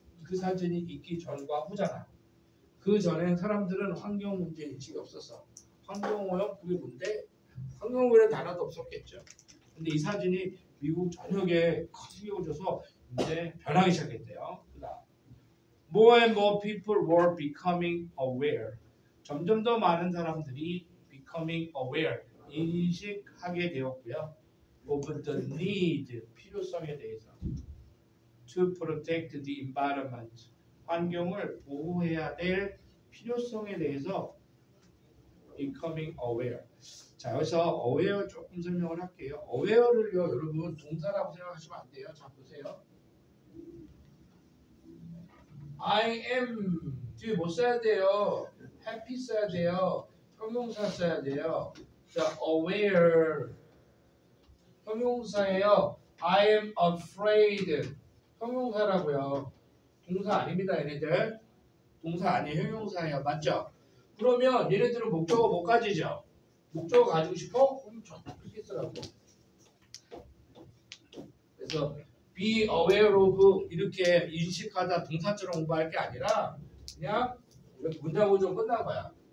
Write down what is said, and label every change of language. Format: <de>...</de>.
<ko>그 사진이 있기 전과 후잖아. 그 전엔 사람들은 환경 문제 인식이 없었어. 환경오염 그게 뭔데? 환경오염 단어도 없었겠죠. 근데 이 사진이 미국 전역에 크게 씌워져서 이제 변하기 시작했대요.</ko> <en>More and more people were becoming aware.</en> <ko>점점 더 많은 사람들이</ko> <en>becoming aware,</en> <ko>인식하게 되었고요.</ko> <en>Of the need,</en> <ko>필요성에 대해서.</ko> <en>To protect the environment,</en> <ko>환경을 보호해야 될 필요성에 대해서 becoming aware. 자, 여기서 aware 조금 설명을 할게요. aware를요, 여러분 동사라고 생각하시면 안 돼요. 자, 보세요. I am 뒤에 뭐 써야 돼요? happy 써야 돼요. 형용사 써야 돼요. 자, aware 형용사예요. I am afraid 형용사라고요. 동사 아닙니다, 얘네들. 동사 아니에요, 형용사예요. 맞죠? 그러면 얘네들은 목적어 못 가지죠? 목적어 가지고 싶어? 그럼 이렇게 쓰라고. 그래서</ko> <en>be aware of</en> <ko>이렇게 인식하다 동사처럼 공부할 게 아니라 그냥 문장 구조 끝난 거야.</ko>